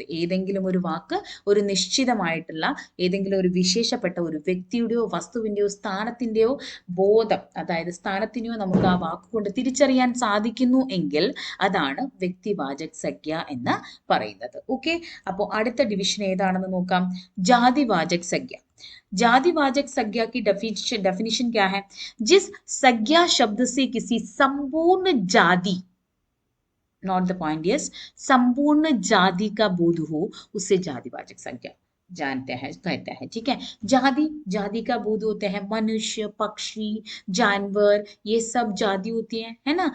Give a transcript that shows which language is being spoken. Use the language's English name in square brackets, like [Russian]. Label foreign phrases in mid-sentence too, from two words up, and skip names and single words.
[Malayalam] ഏതെങ്കിലും ഒരു വാക്ക് ഒരു നിശ്ചിതമായിട്ടുള്ള ഏതെങ്കിലും ഒരു വിശേഷപ്പെട്ട ഒരു വ്യക്തിയുടെയോ വസ്തുവിൻ്റെയോ സ്ഥാനത്തിൻ്റെയോ ബോധം, അതായത് സ്ഥാനത്തിനെയോ നമുക്ക് ആ വാക്കുകൊണ്ട് തിരിച്ചറിയാൻ സാധിക്കുന്നു എങ്കിൽ അതാണ് വ്യക്തിവാചക സംജ്ഞ എന്ന് പറയുന്നത്. ഓക്കെ, അപ്പോൾ അടുത്ത ഡിവിഷൻ ഏതാണെന്ന് നോക്കാം. ജാതിവാചക സംജ്ഞ. [Hindi] जातिवाचक संज्ञा की डेफिनेशन क्या है? जिस संज्ञा शब्द से किसी संपूर्ण जाति, [English] note the point, [Hindi] यस, संपूर्ण जाति का बोध हो उसे जातिवाचक संज्ञा जानते हैं, कहते हैं. ठीक है, जाति का बोध होते हैं मनुष्य, पक्षी, जानवर, ये सब जाति होती है ना.